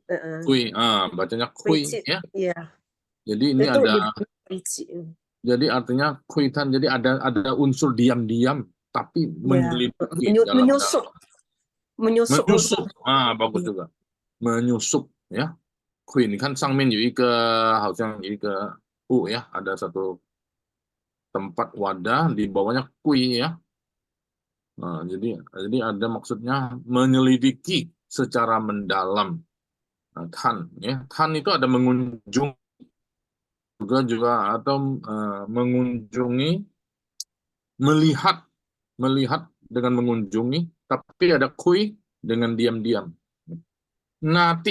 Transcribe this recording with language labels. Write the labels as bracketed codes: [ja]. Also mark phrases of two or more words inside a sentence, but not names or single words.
[id] Bacanya kui ya. Iya. Jadi ini itu ada. Jadi artinya kuitan. Jadi ada unsur diam-diam tapi menyelidiki. Menyusup. Bagus juga. Menyusup ya. Kui ini kan [zh] 上面有一个好像有一个 [id] ya, ada satu tempat wadah di bawahnya kui ya. Nah, jadi ada maksudnya menyelidiki secara mendalam. Tan ya, tan itu ada mengunjung juga atau mengunjungi, melihat dengan mengunjungi, tapi ada kui dengan diam-diam.